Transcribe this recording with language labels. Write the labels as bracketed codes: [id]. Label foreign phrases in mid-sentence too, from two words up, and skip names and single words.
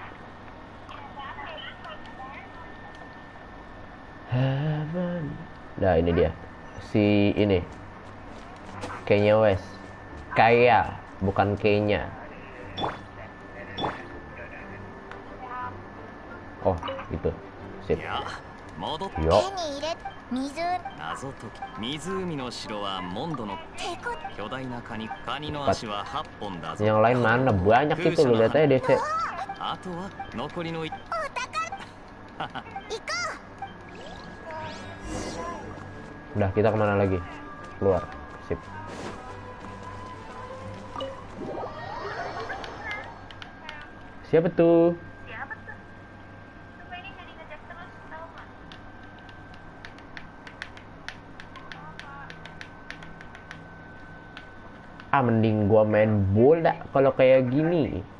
[id] Nah, ini dia. Si ini. Kayaknya Wes. Bukan kayaknya. Oh, itu. Sip. Yo. [ja] 謎解き湖の城はモンドの巨大なカニの足は8本だぞ [id] Yang lain mana? Banyak itu, lu lihat aja DC. [ja] あとは残りの [id] Udah, kita kemana lagi? Keluar. Sip. Siapa tuh? Mending gua main bola kalau kayak gini.